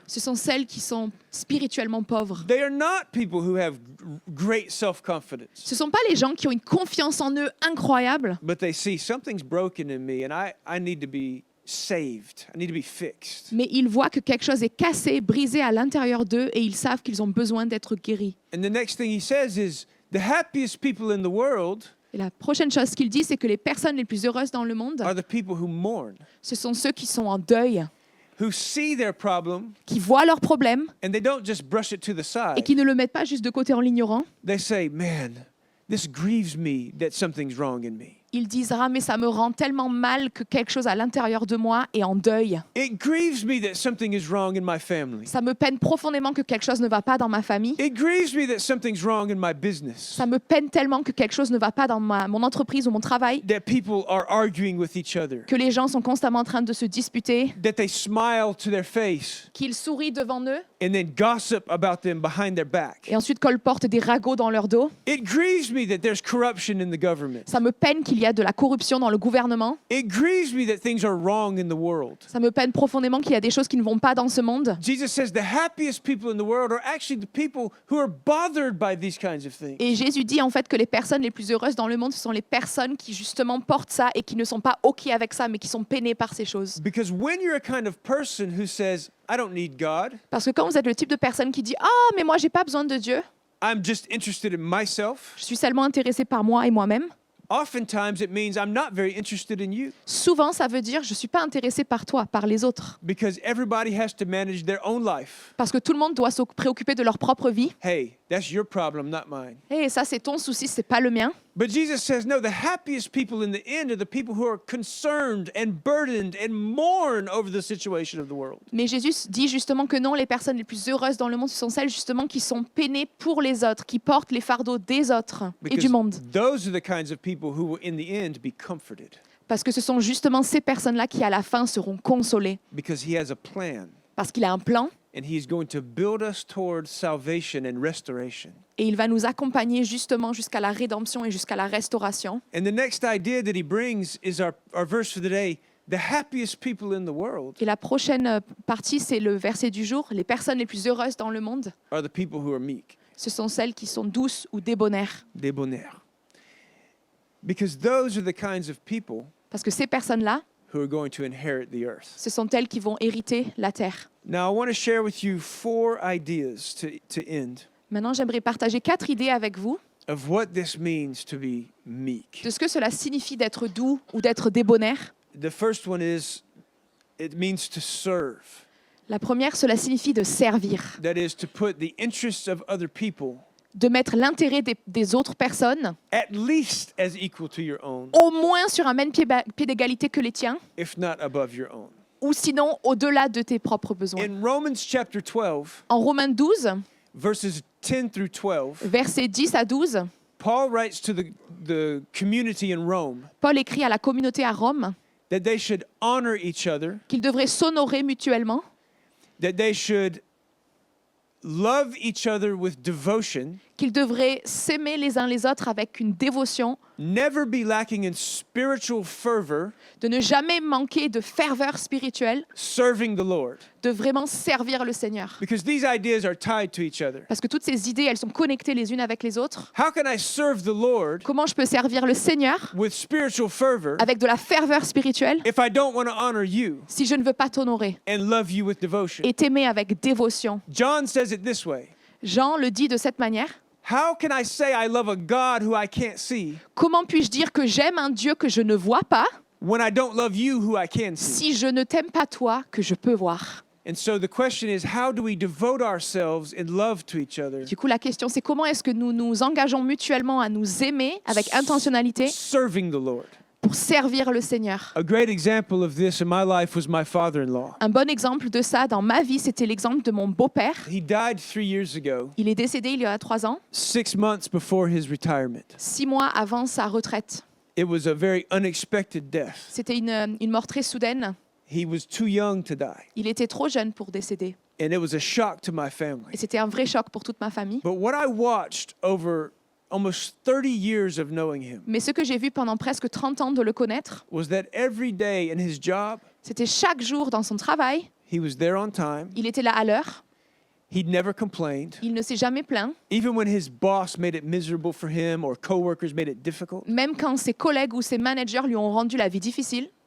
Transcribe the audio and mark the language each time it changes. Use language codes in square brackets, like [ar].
[fr] ce sont celles qui sont spirituellement pauvres. [en] They are not people who have great self-confidence, [fr] Ce ne sont pas les gens qui ont une confiance en eux incroyable, [en] but they see something's broken in me and I need to be saved. I need to be fixed. [fr] mais ils voient que quelque chose est cassé, brisé à l'intérieur d'eux et ils savent qu'ils ont besoin d'être guéris. [en] And the next thing he says is, the happiest people in the world [fr] Et la prochaine chose qu'il dit, c'est que les personnes les plus heureuses dans le monde, [en] are the people who mourn, [fr] ce sont ceux qui sont en deuil, [en] who see their problem [fr] qui voient leurs problèmes [en] and they don't just brush it to the [fr] et [en] side. [fr] qui ne le mettent pas juste de côté en l'ignorant. [en] They say, man, this grieves me that something's wrong in me. [fr] Ils disent « Ah, mais ça me rend tellement mal que quelque chose à l'intérieur de moi est en deuil. [en] It grieves me that something is wrong in my family. [fr] Ça me peine profondément que quelque chose ne va pas dans ma famille. [en] It grieves me that something's wrong in my business. [fr] Ça me peine tellement que quelque chose ne va pas dans mon entreprise ou mon travail, [en] That people are arguing with each other. [fr] que les gens sont constamment en train de se disputer, [en] That they smile to their face [fr] qu'ils sourient devant eux [en] and then gossip about them behind their back. [fr] et ensuite colportent des ragots dans leur dos. [en] It grieves me that there's corruption in the government. [fr] Ça me peine qu'il y a de la corruption dans le gouvernement. [en] It grieves me that things are wrong in the world. [fr] Ça me peine profondément qu'il y a des choses qui ne vont pas dans ce monde. [en] Jesus says the happiest people in the world are actually the people who are bothered by these kinds of things. [fr] Et Jésus dit en fait que les personnes les plus heureuses dans le monde, ce sont les personnes qui justement portent ça et qui ne sont pas OK avec ça, mais qui sont peinées par ces choses. [en] Because when you're a kind of person who says, I don't need God, [fr] Parce que quand vous êtes le type de personne qui dit « Ah, mais moi, j'ai pas besoin de Dieu. [en] I'm just interested in myself, [fr] Je suis seulement intéressé par moi et moi-même. » [en] oftentimes it means I'm not very interested in you. [fr] Souvent, ça veut dire « Je suis pas intéressé par toi, par les autres. [en] Because everybody has to manage their own life. » [fr] Parce que tout le monde doit se préoccuper de leur propre vie. [en] Hey, that's your problem, not mine. [fr] Et ça, c'est ton souci, c'est pas le mien. [en] But Jesus says, no, the happiest people in the end are the people who are concerned and burdened and mourn over the situation of the world. [fr] Mais Jésus dit justement que non, les personnes les plus heureuses dans le monde, ce sont celles justement qui sont peinées pour les autres, qui portent les fardeaux des autres et du monde. [en] Those are the kinds of people who will in the end be comforted. [fr] Parce que ce sont justement ces personnes-là qui, à la fin, seront consolées. [en] Because he has a plan. [fr] Parce qu'il a un plan [en] and he is going to build us towards salvation and restoration. [fr] Et il va nous accompagner justement jusqu'à la rédemption et jusqu'à la restauration. [en] And the next idea that he brings is our verse for the day. The happiest people in the world [fr] Et la prochaine partie, c'est le verset du jour. Les personnes les plus heureuses dans le monde, [en] are the people who are meek, [fr] ce sont celles qui sont douces ou débonnaires. [en] debonair. Because those are the kinds of people [fr] Parce que ces personnes-là, [en] who are going to inherit the earth. [fr] ce sont elles qui vont hériter la terre. [en] Now, I want to share with you 4 ideas to end [fr] Maintenant, j'aimerais partager 4 idées avec vous [en] of what this means to be meek. [fr] de ce que cela signifie d'être doux ou d'être débonnaire. [en] The first one is it means to serve. [fr] La première, cela signifie de servir, [en] That is to put the interests of other people [fr] de mettre l'intérêt des autres personnes [en] at least as equal to your own, [fr] au moins sur un même pied d'égalité que les tiens, [en] if not above your own. [fr] ou sinon au-delà de tes propres besoins. [en] In Romans chapter 12, [fr] En Romains 12, [en] verses 10 through 12, [fr] versets 10 à 12, [en] Paul writes to the community in Rome [fr] Paul écrit à la communauté à Rome [en] that they should honor each other, [fr] qu'ils devraient s'honorer mutuellement, [en] that they should love each other with devotion, [fr] qu'ils devraient s'aimer les uns les autres avec une dévotion, [en] never be lacking in spiritual fervor, [fr] de ne jamais manquer de ferveur spirituelle, [en] serving the Lord. [fr] de vraiment servir le Seigneur. [en] Because these ideas are tied to each other. [fr] Parce que toutes ces idées, elles sont connectées les unes avec les autres. [en] How can I serve the Lord [fr] Comment je peux servir le Seigneur [en] with spiritual fervor [fr] avec de la ferveur spirituelle [en] if I don't want to honor you [fr] si je ne veux pas t'honorer [en] and love you with devotion? [fr] et t'aimer avec dévotion? [en] John says it this way. [fr] Jean le dit de cette manière. [en] How can I say I love a God who I can't see [fr] Comment puis-je dire que j'aime un Dieu que je ne vois pas [en] when I don't love you who I can see? [fr] si je ne t'aime pas toi que je peux voir? [en] And so the question is, how do we devote ourselves in love to each other, [fr] Du coup, la question, c'est comment est-ce que nous nous engageons mutuellement à nous aimer avec intentionnalité [en] serving the Lord? [fr] pour servir le Seigneur? [en] A great example of this in my life was my father-in-law. [fr] Un bon exemple de ça dans ma vie, c'était l'exemple de mon beau-père. [en] He died 3 years ago, [fr] Il est décédé il y a 3 ans, [en] 6 months before his retirement. [fr] 6 mois avant sa retraite. [en] It was a very unexpected death. [fr] C'était une mort très soudaine. [en] He was too young to die, [fr] Il était trop jeune pour décéder. [en] and it was a shock to my [fr] Et [en] family. [fr] c'était un vrai choc pour toute ma famille. [en] But what I watched over almost 30 years of knowing him [fr] Mais ce que j'ai vu pendant presque 30 ans de le connaître, [en] was that every day in his job, [fr] c'était chaque jour dans son travail, [en] he was there on time. [fr] il était là à l'heure, [en] He'd never complained. [fr] il ne s'est jamais plaint, [en] Even when his boss made it miserable for him or coworkers made it difficult, [fr] même quand ses collègues ou ses managers lui ont rendu la vie difficile,